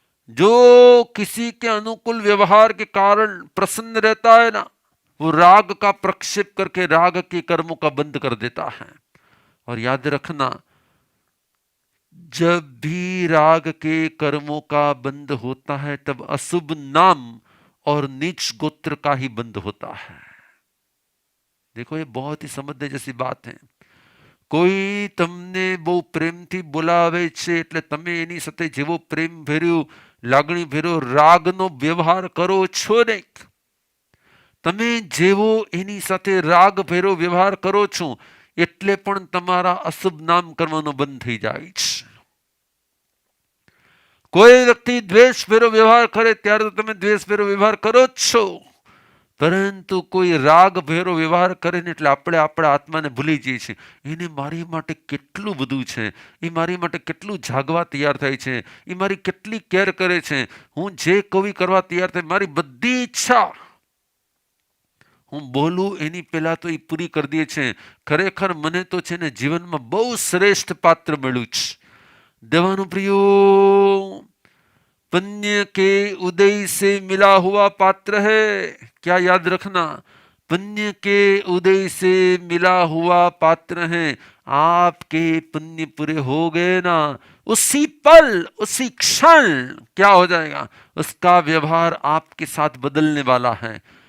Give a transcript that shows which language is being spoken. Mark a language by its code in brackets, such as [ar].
[hi] जो किसी के अनुकूल व्यवहार के कारण प्रसन्न रहता है ना, वो राग का प्रक्षेप करके राग के कर्मों का बंद कर देता है. और याद रखना, जब भी राग के कर्मों का बंद होता है तब अशुभ नाम और नीच गोत्र का ही बंद होता है. देखो, ये बहुत ही समझने जैसी बात है. [gu] કોઈ તમને બહુ પ્રેમથી બોલાવે છે એટલે તમે એની સાથે જેવો પ્રેમ ભર્યું, લાગણી ભર્યો રાગનો વ્યવહાર કરો છો ને, તમે જેવો એની સાથે રાગ ભર્યો વ્યવહાર કરો છો એટલે પણ તમારા અશુભ નામ કરવાનો બંધ થઈ જાય છે. કોઈ વ્યક્તિ દ્વેષ ભર્યો વ્યવહાર કરે ત્યારે તો તમે દ્વેષ ભર્યો વ્યવહાર કરો જ છો, પરંતુ કોઈ રાગ ભેરો વ્યવહાર કરે ને એટલે આપણે આપણા આત્માને ભૂલી જઈએ છીએ. એને મારી માટે કેટલું બધું છે, એ મારી માટે કેટલું જાગવા તૈયાર થાય છે, એ મારી કેટલી કેર કરે છે, હું જે કવિ કરવા તૈયાર થાય, મારી બધી ઈચ્છા હું બોલું એની પહેલા તો એ પૂરી કરી દે છે. ખરેખર મને તો છે ને જીવનમાં બહુ શ્રેષ્ઠ પાત્ર મળ્યું છે. [hi] દેવાનું પ્રિયો, पुण्य के उदय से मिला हुआ पात्र है. क्या याद रखना, पुण्य के उदय से मिला हुआ पात्र है. आपके पुण्य पूरे हो गए ना, उसी पल उसी क्षण क्या हो जाएगा, उसका व्यवहार आपके साथ बदलने वाला है.